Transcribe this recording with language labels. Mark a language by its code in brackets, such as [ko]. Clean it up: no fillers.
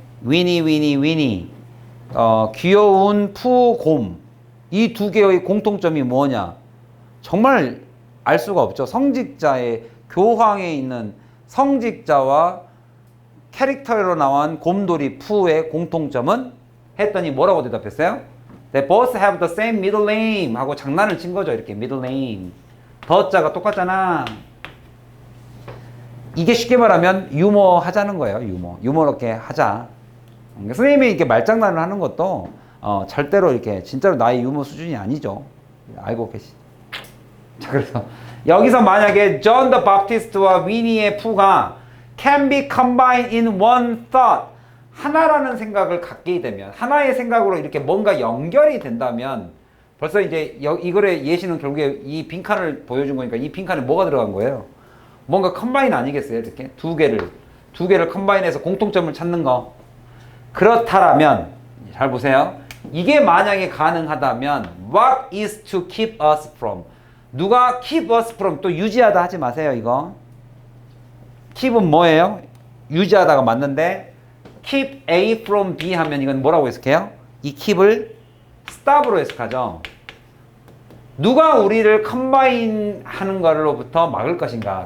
[ko] 위니, 귀여운 푸곰. 이 두 개의 공통점이 뭐냐? 정말 알 수가 없죠. 성직자의 교황에 있는 성직자와 캐릭터로 나온 곰돌이 푸의 공통점은 했더니 뭐라고 대답했어요? [en] They both have the same middle name [ko] 하고 장난을 친 거죠. 이렇게 [en] middle name. [ko] 더자가 똑같잖아. 이게 쉽게 말하면 유머 하자는 거예요. 유머롭게 하자. 선생님이 이렇게 말장난을 하는 것도 절대로 이렇게 진짜로 나의 유머 수준이 아니죠. 알고 계시죠? 자, 그래서 여기서 만약에 존 더 바프티스트와 위니의 푸가 [en] can be combined in one thought [ko] 하나라는 생각을 갖게 되면 하나의 생각으로 이렇게 뭔가 연결이 된다면 벌써 이제 이거의 예시는 결국에 이 빈칸을 보여준 거니까 이 빈칸에 뭐가 들어간 거예요? 뭔가 컴바인 아니겠어요? 이렇게 두 개를 컴바인해서 공통점을 찾는 거. 그렇다라면 잘 보세요. 이게 만약에 가능하다면 [en] what is to keep us from? [ko] 누가 [en] keep us from? [ko] 또 유지하다 하지 마세요. 이거 keep은 뭐예요? 유지하다가 맞는데 keep A from B 하면 이건 뭐라고 해석해요? 이 keep을 stop으로 해석하죠. 누가 우리를 컴바인 하는 거로부터 막을 것인가?